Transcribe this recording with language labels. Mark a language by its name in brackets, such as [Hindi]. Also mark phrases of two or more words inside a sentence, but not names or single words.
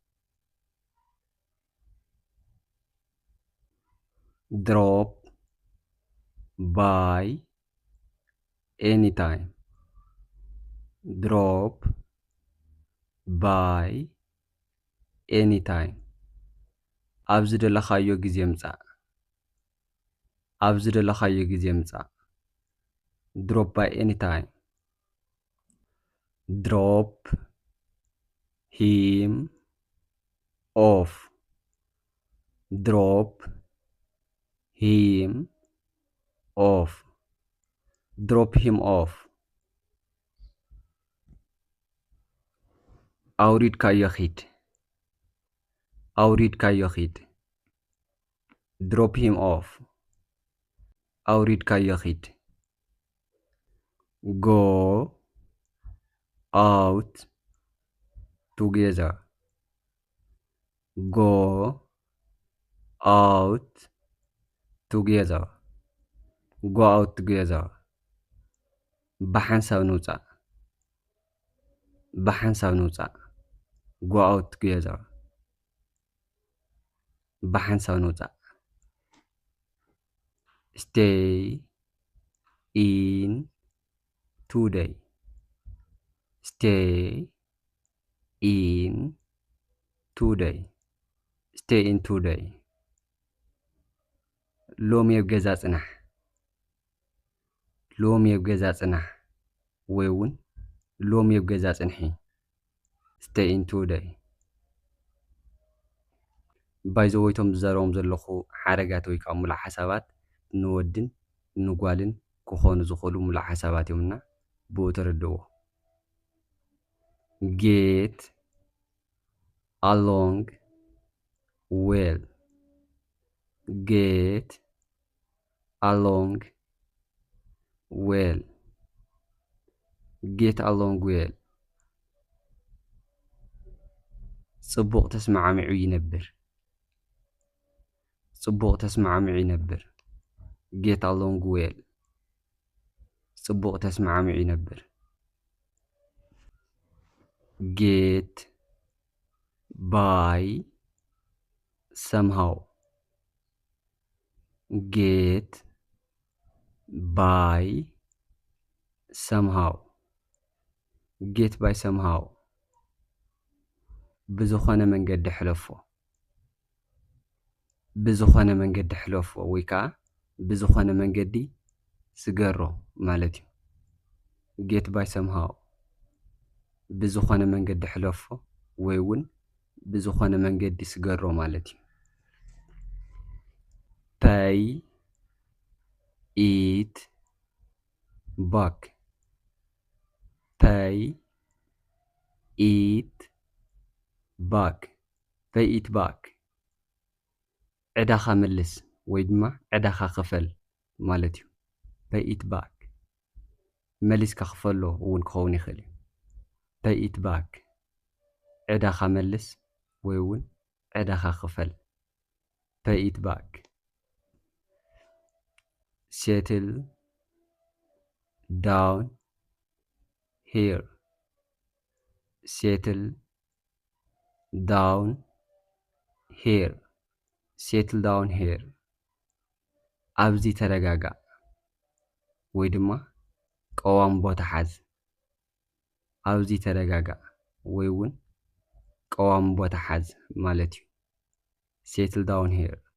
[English] drop by anytime drop by anytime [Tigrinya] ኣብ ዝደለኻዮ ጊዜ ምጻእ ኣብ ዝደለኻዮ ጊዜ ምጻእ [English] drop by anytime drop him off drop him off drop him off [Tigrinya] ኣውሪድካዮ ኺድ ኣውሪድካዮ ኺድ [English] drop him off [Tigrinya] ኣውሪድካዮ ኺድ [English] go out together go out together go out together [Tigrinya] ብሓንሳብ ንውፃእ ብሓንሳብ ንውፃእ [English] go out together [Tigrinya] ብሓንሳብ ንውፃእ [English] stay in today stay in today stay in today [Tigrinya] ሎሚ ኣብ ገዛ ጽናሕ ሎሚ ኣብ ገዛ ጽናሕ ወይ እውን ሎሚ ኣብ ገዛ ጽንሒ stay in today ባይዞ ወይቶም ዝዛረቦም ዘለኹ ሓረጋት ወይ ከዓ ሙሉእ ሓሳባት ንወድን ንጓልን ክኾኑ ዝኽእሉ ሙሉእ ሓሳባት እዮምና ብኡ ተረድእዎ [English] get along well get along well get along well [Tigrinya] ጽቡቕ ተስማዓሚዑ ይነብር ጽቡቕ ተስማዓሚዑ ይነብር [English] get along well [Tigrinya] ጽቡቕ ተስማዓሚዑ ይነብር [English] get by somehow get by somehow get by somehow [Tigrinya] ብዝኾነ መንገዲ ሕለፎ ብዝኾነ መንገዲ ሕለፎ ወይ ከዓ ብዝኾነ መንገዲ ስገሮ ማለት እዩ [English] get by somehow [Tigrinya] ብዝኾነ መንገዲ ሕለፎ ወይ እውን ብዝኾነ መንገዲ ስገሮ ማለት እዩ [English] pay it back pay it back pay it back [Tigrinya] ዕዳኻ መልስ ወይ ድማ ዕዳኻ ክፈል ማለት እዩ [English] pay it back [Tigrinya] መሊስካ ክፈሎ እውን ክኸውን ይኽእል እዩ [English] pay it back [Tigrinya] ዕዳኻ መልስ ወይ እውን ዕዳኻ ክፈል [English] pay it back settle down here settle down here settle down here [Tigrinya] ኣብዚ ተረጋጋ ወይ ድማ ቀዋም ቦታ ሓዝ ኣብዚ ተረጋጋ ወይ እውን ቀዋም ቦታ ሓዝ ማለት እዩ settle down here